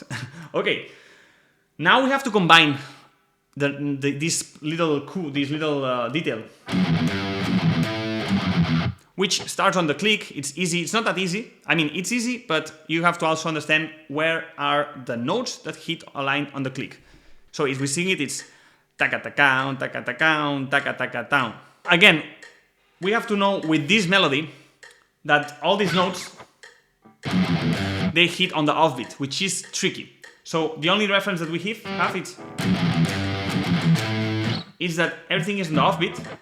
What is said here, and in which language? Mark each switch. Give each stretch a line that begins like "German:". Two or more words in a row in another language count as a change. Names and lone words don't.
English: Okay, now we have to combine this little detail, which starts on the click. It's easy. It's not that easy. I mean, it's easy, but you have to also understand where are the notes that hit align on the click. So if we sing it, it's taka-taka-down, taka-taka-down, taka-taka-down. Again, we have to know with this melody that all these notes, they hit on the offbeat, which is tricky. So the only reference that we have is that everything is on the offbeat.